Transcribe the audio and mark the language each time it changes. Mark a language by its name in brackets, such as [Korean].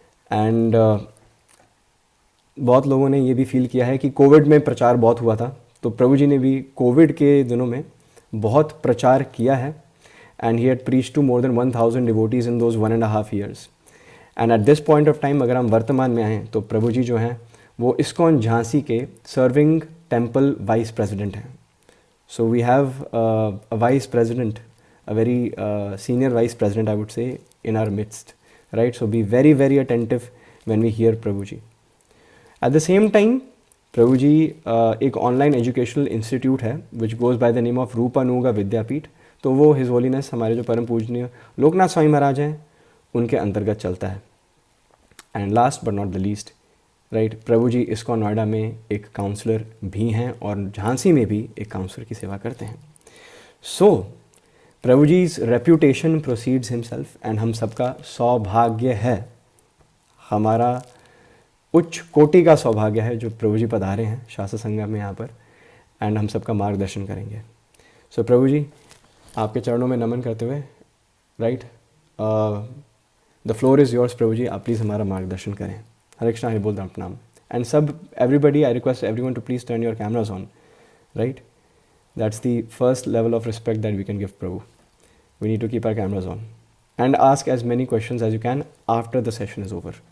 [Hindi] And बहुत लोगों ने ये भी फील किया है कि कोविड में प्रचार बहुत हुआ था, तो प्रभु जी ने भी कोविड के दिनों में बहुत प्रचार किया है। [English] And he had preach to more than 1,000 devotees in those 1.5 years। And at this point of time [Hindi] अगर हम वर्तमान में आएँ तो प्रभु जी जो हैं वो इस्कॉन झांसी के सर्विंग टेम्पल वाइस प्रेसिडेंट हैं। [English] So we have a vice president, a very senior vice president I would say in our midst, right? So be very very attentive when we hear Prabhuji. At the same time, Prabhuji एक online educational institute है which goes by the name of Rupanuga Vidyapeeth. [Hindi] तो वो his holiness हमारे जो परम पूजनीय लोकनाथ स्वामी महाराज हैं उनके अंतर्गत चलता है। [English] and last but not the least, [Hindi] right, Prabhu ji ISKCON Noida में एक काउंसलर भी हैं और झांसी में भी एक काउंसलर की सेवा करते हैं। सो प्रभु जी's [English] reputation proceeds himself [Hindi] एंड हम सबका सौभाग्य है, हमारा उच्च कोटि का सौभाग्य है जो प्रभु जी पधारे हैं शास्त्र संगम में यहाँ पर एंड हम सबका मार्गदर्शन करेंगे। सो प्रभु जी आपके चरणों में नमन करते हुए, right, [English] The floor is yours. [Hindi] प्रभु जी आप प्लीज़ हमारा मार्गदर्शन करें। हरे कृष्णा, हरि बोल, राम प्रणाम। [English] And सब everybody, I request everyone to please turn your cameras on. Right, that's the first level of respect that we can give Prabhu. We need to keep our cameras on and ask as many questions as you can after the session is over.